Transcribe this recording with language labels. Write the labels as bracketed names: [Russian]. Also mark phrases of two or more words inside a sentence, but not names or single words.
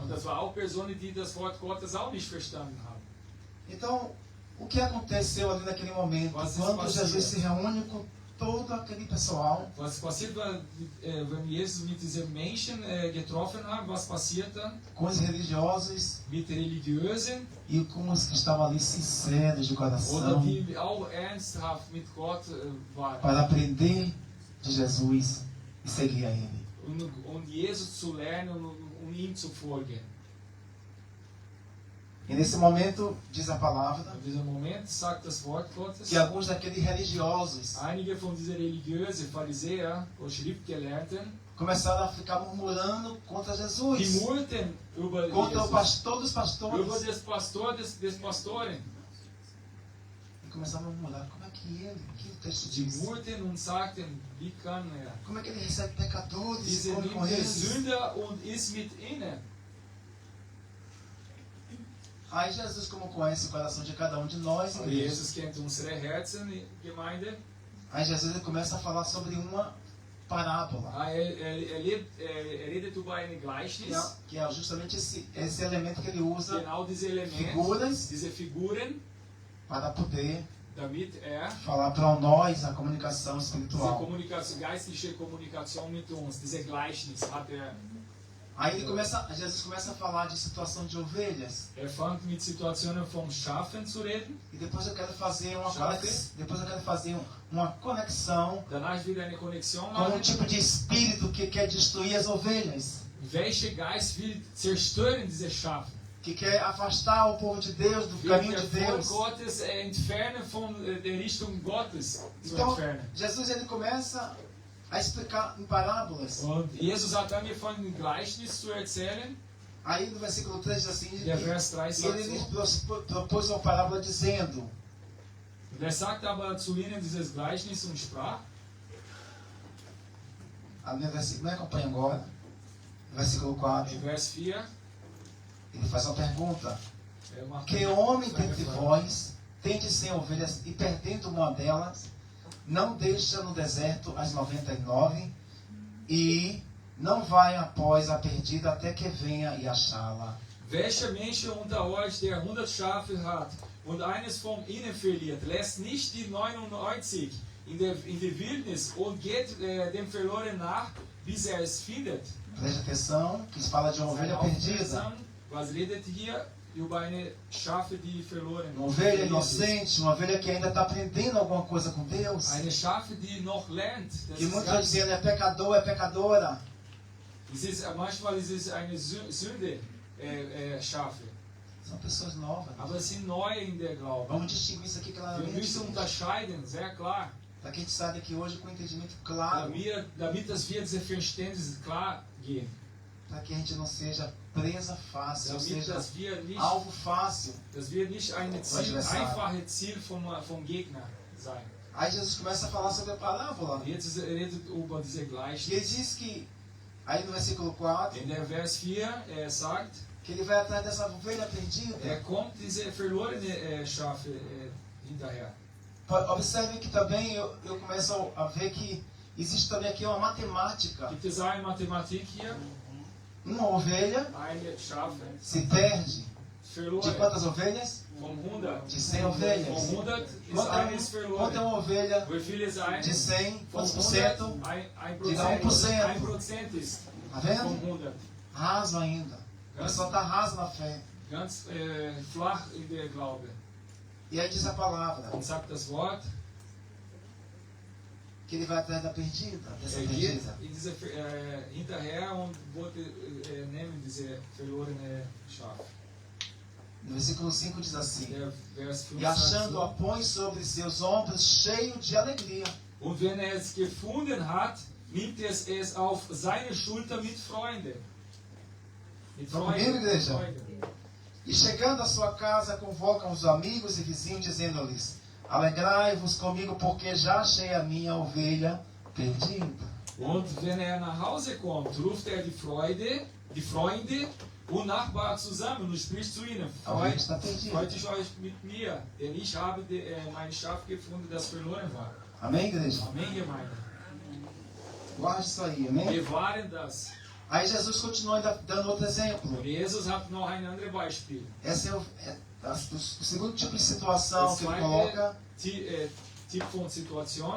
[German] das war auch Personen, die das Wort Gottes auch nicht verstanden haben. [Portuguese] Então, o que aconteceu ali naquele momento, [German] Was ist [Portuguese] quando [German] passiert? [Portuguese] Jesus se reúne com todo aquele pessoal, [German] Was passiert war, wenn Jesus mit diesen Menschen getroffen hat? Was passiert dann? [Portuguese] com os religiosos [German] Mit Religiösen [Portuguese] e com os que estavam ali sinceros de [German] oder [Portuguese] coração, [German] die auch ernsthaft mit Gott waren. [Portuguese] para aprender de Jesus e seguir a Ele. [German] Um Jesus zu lernen und ihm zu folgen. [Portuguese] E nesse momento, diz a palavra, [German] In diesem Moment sagt das Wort Gottes, [Portuguese] que alguns daqueles religiosos [German] einige von diesen religiösen Pharisäer oder Schriftgelehrten, [Portuguese] começaram a ficar murmurando contra [German] die [Portuguese] Jesus, [German] murrten über [Portuguese] contra o Jesus, pastor dos [German] über [Portuguese] pastores. [German] des Pastoren. [Portuguese] E começaram a murmurar, como é que ele, que o texto [German] Die [Portuguese] diz, [German] murrten und sagten, wie kann er? [Portuguese] como é que ele recebe pecadores e [German] Diese [Portuguese] come com [German] nimmt der [Portuguese] eles? [German] Sünder und ist mit ihnen. [Portuguese] Aí Jesus, como conhece o coração de cada um de nós, igreja, [German] Jesus kennt unsere Herzen, Gemeinde. [Portuguese] aí Jesus ele começa a falar sobre uma parábola, [German] Er redet über ein Gleichnis. [Portuguese] que é justamente esse elemento que ele usa, [German] Genau diese Elemente, [Portuguese] figuras, [German] diese Figuren, [Portuguese] para poder [German] damit er [Portuguese] falar para nós a comunicação [German] diese [Portuguese] espiritual. [German] geistliche Kommunikation mit uns, diese Gleichnis hat er. [Portuguese] Aí Jesus começa a falar de situação de ovelhas. [German] Er fängt mit Situationen vom Schafen zu reden. [Portuguese] E depois eu quero fazer uma [German] Chafe. [Portuguese] uma conexão [German] Danach wieder eine Konnexion [Portuguese] com um [German] machen. [Portuguese] tipo de espírito que quer destruir as ovelhas, [German] Welcher Geist will zerstören diese Schafe? [Portuguese] que quer afastar o povo de Deus do [German] Will [Portuguese] caminho [German] der [Portuguese] de [German] Volk [Portuguese] Deus. [German] Gottes entfernen von der Richtung Gottes zu [Portuguese] Então, [German] entfernen. [Portuguese] Jesus ele começa a explicar em parábolas. [German] Und Jesus hat angefangen, ein Gleichnis zu erzählen. [Portuguese] Aí no versículo 3 diz assim, [German] Der Vers 3 [Portuguese] e [German] sagt [Portuguese] ele [German] so. [Portuguese] lhes propôs uma parábola dizendo, [German] Und er sagte aber zu ihnen dieses Gleichnis und sprach. [Portuguese] me acompanha agora, no versículo 4, [German] In Vers 4. [Portuguese] ele faz uma pergunta. [German] Er macht [Portuguese] Que homem dentre vós, tende 100 ovelhas e perdendo uma delas, não deixa no deserto as 99 e não vai após a perdida até que venha e achá-la. [German] Welcher Mensch unter euch, der 100 Schafe hat und eines von ihnen verliert, lässt nicht die 99 in der Wildnis und geht dem Verlorenen nach, bis er es findet? [Portuguese] Preste atenção, que se fala de uma ovelha perdida. [German] Was redet hier über eine Schafe, die verloren [Portuguese] Uma ovelha [German] verliert [Portuguese] inocente, uma ovelha que ainda está aprendendo alguma coisa com Deus. [German] ist. Eine Schafe, die noch lernt. Das [Portuguese] Que [German] ist [Portuguese] muitos estão [German] ganz, [Portuguese] dizendo é pecador, é pecadora. [German] manchmal ist es eine Sünde, Schafe. [Portuguese] São pessoas novas. [German] Aber es sind neu in der Glaube. [Portuguese] Vamos distinguir isso aqui [German] Wir [Portuguese] claramente. [German] müssen unterscheiden, sehr klar. [Portuguese] Para que a gente saia daqui hoje com entendimento claro. [German] Damit das wir diese Verständnis klar gehen. [Portuguese] Para que a gente não seja presa fácil, ou [German] Damit [Portuguese] seja, [German] dass wir nicht eine einfache Ziel vom Gegner sein. [Portuguese] Aí Jesus começa a falar sobre a parábola. [German] Jetzt redet über diese [Portuguese] E ele [German] Gleichnis. [Portuguese] diz que, aí no versículo 4, [German] In der Vers 4, sagt, [Portuguese] que ele vai atrás dessa ovelha perdida. [German] kommt diese verlorene Schafe hinterher. [Portuguese] Observe que também eu começo a ver que existe também aqui uma matemática. [German] Gibt es eine Mathematik hier? [Portuguese] Uma ovelha [German] Eine Schafe [Portuguese] se perde. De [German] verloren. [Portuguese] quantas ovelhas? [German] Von 100. [Portuguese] De 100 ovelhas. [German] Von 100 ist [Portuguese] Quanto [German] eines [Portuguese] é [German] verloren. [Portuguese] uma ovelha [German] Wie viele sein? [Portuguese] de 100? [German] Von [Portuguese] Quantos por [German] 100, [Portuguese] cento? [German] 1%. 1% ist [Portuguese] Tá [German] von [Portuguese] vendo? [German] 100. [Portuguese] Raso ainda. A pessoa está raso na fé. [German] Ganz flach in der Glaube. [Portuguese] E aí diz a palavra [German] Und sagt das Wort, [Portuguese] que ele vai atrás da perdida, dessa [German] geht [Portuguese] perdida. [German] in diese, hinterher und wollte nehmen diese verlorene Schaf. [Portuguese] No versículo 5 diz assim: [German] Der Vers 5 [Portuguese] E [German] sagt [Portuguese] achando-a [German] so, [Portuguese] põe sobre seus ombros, cheio de alegria. [German] und wenn es gefunden hat, nimmt es auf seine Schulter mit Freude. Mit [Portuguese] Vamos comigo, igreja? [German] Freude. [Portuguese] E chegando à sua casa, convocam os amigos e vizinhos, dizendo-lhes: Alegrai-vos comigo, porque já achei a minha ovelha perdida. [German] Und wenn nach Hause kommt, ruft die Freunde und Nachbarn zusammen und spricht zu ihnen: [Portuguese] A ovelha está perdida. [German] Freut euch mit mir, denn ich habe mein Schaf gefunden, das verloren war. [Portuguese] Amém, igreja? [German] Amém, Gemeinde. [Portuguese] Guarde isso aí, amém? [German] Bewahren das. [Portuguese] Aí Jesus continua ainda dando outro exemplo. [German] Und Jesus hat noch ein anderes Beispiel. [Portuguese] Esse é o segundo tipo de situação que ele coloca. [German] Typ von Situation